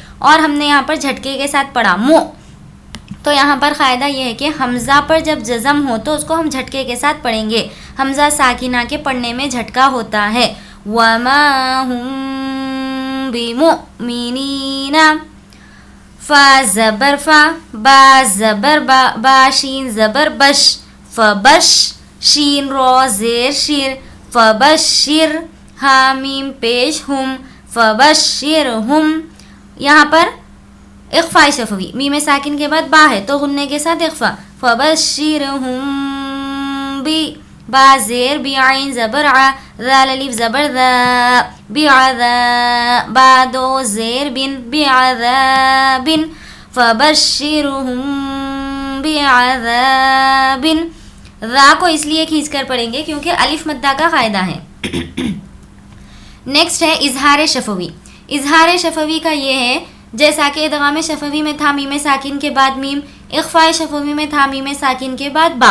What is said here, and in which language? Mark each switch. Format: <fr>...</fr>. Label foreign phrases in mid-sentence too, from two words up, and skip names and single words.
<ur>اور ہم نے یہاں پر جھٹکے کے ساتھ پڑھا مو، تو یہاں پر قاعدہ یہ ہے کہ حمزہ پر جب جزم ہو تو اس کو ہم جھٹکے کے ساتھ پڑھیں گے۔ حمزہ ساکنہ کے پڑھنے میں جھٹکا ہوتا ہے۔</ur> <ar>وما ہم بمؤمنین،</ar> <ur>فا زبر فا، با زبر با، با شین زبر بش، فبش، شین را زیر شیر، فبشر، حامیم پیش ہم، فبشرہم۔ یہاں پر اخفاء شفوی، میم ساکن کے بعد با ہے تو غنّے کے ساتھ اخفاء۔ فبشرہم بی، با زیر بی، عین زبر ع، ذال الف زبر ذا، بعذا، با دو زیر بن، بعذاب،</ur> <ar>فبشرہم بعذاب۔</ar> <ur>ذا کو اس لیے کھینچ کر پڑھیں گے کیونکہ الف مدہ کا قاعدہ ہے۔ نیکسٹ ہے اظہار شفوی۔ اظہار شفوی کا یہ ہے جیسا کہ ادغام شفوی میں تھا میم ساکن کے بعد میم، اخفاء شفوی میں تھا میم ساکن کے بعد با۔</ur>